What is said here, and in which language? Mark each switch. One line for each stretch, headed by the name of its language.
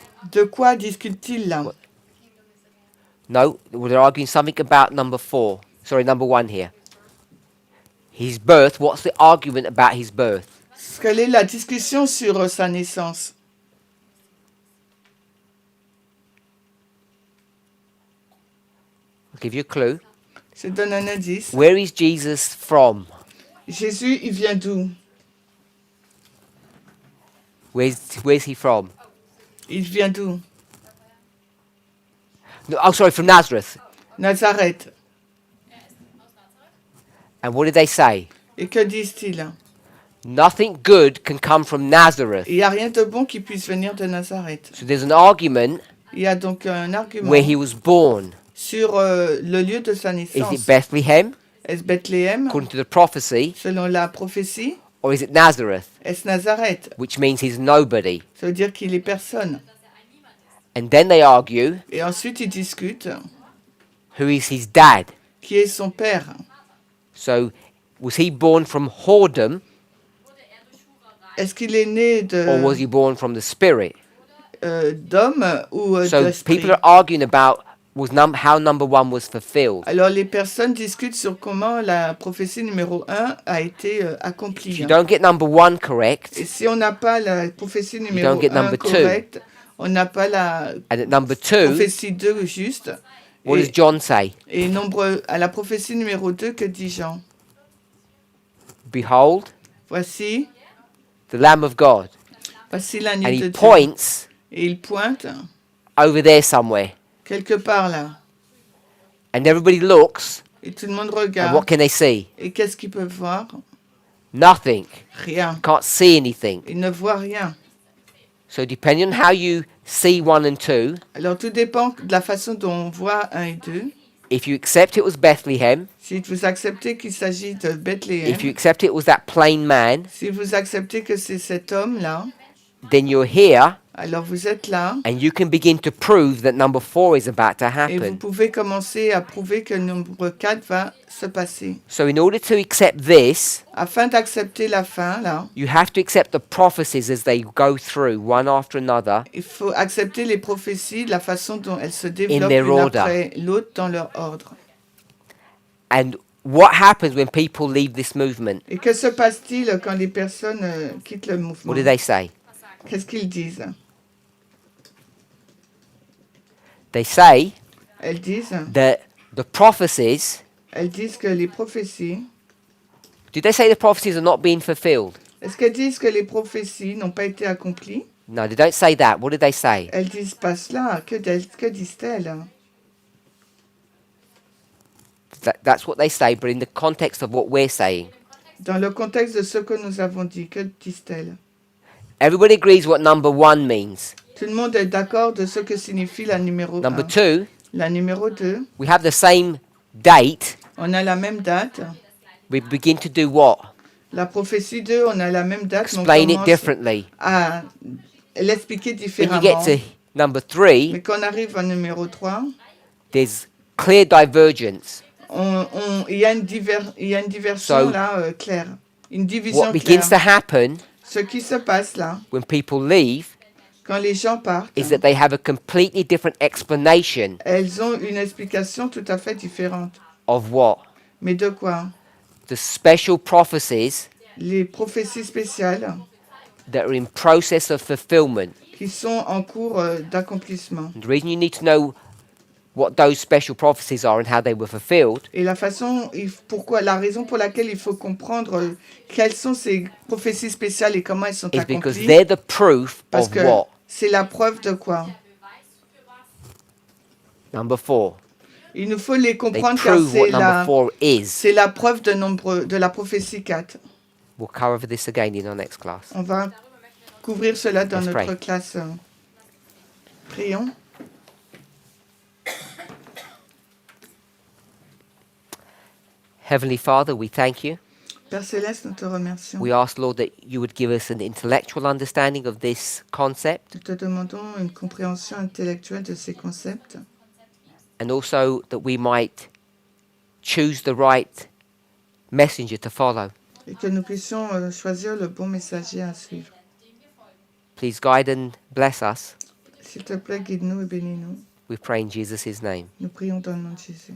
French: De quoi discutent-ils là?
English: No, well, they're arguing something about number 4. Sorry, number 1 here. His birth. What's the argument about his birth?
French: Quelle est la discussion sur sa naissance?
English: I'll give you a clue.
French: Je te donne un indice.
English: Where is Jesus from?
French: Jésus, il vient d'où?
English: Where's he from?
French: Il vient d'où?
English: No, oh, sorry, from Nazareth.
French: Nazareth.
English: And what did they say?
French: Et que disent-ils?
English: Nothing good can come from Nazareth.
French: Il n'y a rien de bon qui puisse venir de Nazareth.
English: So there's an argument
French: Il y a donc un argument
English: where he was born.
French: sur le lieu de sa
English: Is
French: naissance.
English: it Bethlehem,
French: Est-ce Bethléem,
English: according to the prophecy,
French: selon la prophétie?
English: or is it Nazareth,
French: Est-ce Nazareth?
English: which means he's nobody?
French: Ça veut dire qu'il est personne.
English: And then they argue,
French: Et ensuite, ils discutent
English: who is his dad?
French: qui est son père.
English: So was he born from whoredom,
French: Est-ce qu'il est né
English: or was he born from the spirit?
French: d'homme ou
English: So
French: d'esprit?
English: people are arguing about how number 1 was fulfilled.
French: Alors, les personnes discutent sur comment la prophétie numéro 1 a été
English: If
French: accomplie.
English: you don't get number 1 correct,
French: Et si on n'a pas la prophétie numéro
English: don't get
French: 1
English: number 2.
French: correcte, on n'a pas la
English: and at number 2,
French: prophétie 2 juste.
English: what does John say?
French: Et à la prophétie numéro 2, que dit Jean?
English: Behold,
French: Voici
English: the Lamb of God.
French: Voici
English: And
French: l'agneau de
English: he
French: Dieu.
English: points
French: Et il pointe
English: over there somewhere.
French: quelque part là.
English: And everybody looks,
French: Et tout le monde
English: and what
French: regarde.
English: can they see?
French: Et qu'est-ce qu'ils peuvent voir?
English: Nothing.
French: Rien.
English: Can't see anything.
French: Ils ne voient rien.
English: So depending on how you see 1 and 2,
French: Alors tout dépend de la façon dont on voit 1 et 2.
English: if you accept it was Bethlehem,
French: Si vous acceptez qu'il s'agit de Bethléem,
English: if you accept it was that plain man,
French: si vous acceptez que c'est cet homme-là,
English: then you're here
French: alors vous êtes là
English: and you can begin to prove that number 4 is about to
French: et vous
English: happen.
French: pouvez commencer à prouver que le nombre 4 va se passer.
English: So in order to accept this,
French: Afin d'accepter la fin, là,
English: you have to accept the prophecies as they go through one after another
French: il faut accepter les prophéties de la façon dont elles se développent
English: their
French: l'une
English: order.
French: après l'autre dans leur ordre.
English: and what happens when people leave this movement.
French: Et que se passe-t-il quand les personnes quittent le mouvement?
English: What do they say?
French: Qu'est-ce qu'ils disent?
English: They say
French: Elles disent
English: that the prophecies,
French: que les prophéties,
English: did they say the prophecies are not being fulfilled?
French: est-ce qu'elles disent que les prophéties n'ont pas été accomplies?
English: No, they don't say that. What did they say?
French: Elles disent pas cela. Que disent-elles?
English: That's what they say, but in the context of what we're saying.
French: Dans le contexte de ce que nous avons dit, que disent-elles?
English: Everybody agrees what number 1 means.
French: Tout le monde est d'accord de ce que signifie la numéro 1.
English: Number 2,
French: La numéro 2,
English: we have the same date.
French: on a la même date.
English: We begin to do what?
French: La prophétie 2, on a la même date, mais on
English: Explain it
French: commence
English: differently.
French: à l'expliquer
English: When you
French: différemment.
English: get to number 3,
French: Mais quand on arrive au numéro 3,
English: there's clear divergence.
French: il y a une diversion
English: So,
French: là claire. Une division
English: What begins to
French: claire.
English: happen
French: Ce qui se passe là,
English: when people leave
French: quand les gens partent,
English: is that they have a completely different explanation
French: elles ont une explication tout à fait différente.
English: of what?
French: Mais de quoi?
English: The special prophecies
French: Les prophéties spéciales
English: that are in process of fulfillment.
French: qui sont en cours d'accomplissement.
English: And the reason you need to know what those special prophecies are and how they were fulfilled
French: Et la raison pour laquelle il faut comprendre quelles sont ces prophéties spéciales et comment elles sont
English: is because
French: accomplies,
English: they're the proof
French: parce
English: of
French: que
English: what?
French: c'est la preuve de quoi?
English: Number 4.
French: Il nous faut les
English: They
French: comprendre car
English: prove what number 4 is.
French: c'est la preuve de la prophétie 4.
English: We'll cover this again in our next class.
French: On va couvrir cela dans
English: Let's
French: notre
English: pray.
French: classe. Prions.
English: Heavenly Father, we thank you.
French: Père Céleste, nous te remercions.
English: We ask, Lord, that you would give us an intellectual understanding of this concept
French: Nous te demandons une compréhension intellectuelle de ces concepts
English: and also that we might choose the right messenger to follow.
French: et que nous puissions choisir le bon messager à suivre.
English: Please guide and bless us.
French: S'il te plaît, guide-nous et bénis-nous.
English: We pray in Jesus' name.
French: Nous prions dans le nom de Jésus.